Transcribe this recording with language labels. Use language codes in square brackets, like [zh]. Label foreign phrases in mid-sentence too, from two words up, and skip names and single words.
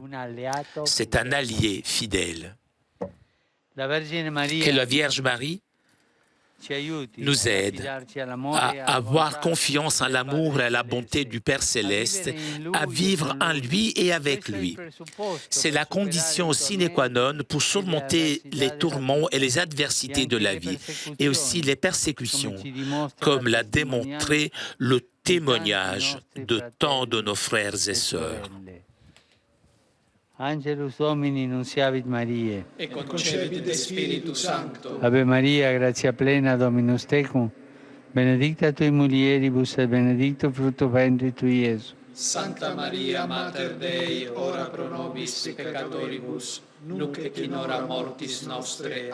[fr] C'est un allié fidèle. Que la Vierge Marie nous aide à avoir confiance en l'amour et à la bonté du Père Céleste, à vivre en lui et avec lui. C'est la condition [la] sine qua non [fr] pour surmonter les tourments et les adversités de la vie, et aussi les persécutions, comme l'a démontré le témoignage de tant de nos frères et sœurs. [la] Angelus Domini nunciavit Mariae. Et concepit Spiritus Sancto. Ave Maria, gratia plena, Dominus tecum, benedicta tui mulieribus et benedictus fructus ventris tui, Iesus. Santa Maria, Mater Dei, ora pro nobis peccatoribus, nunc et in hora mortis nostre.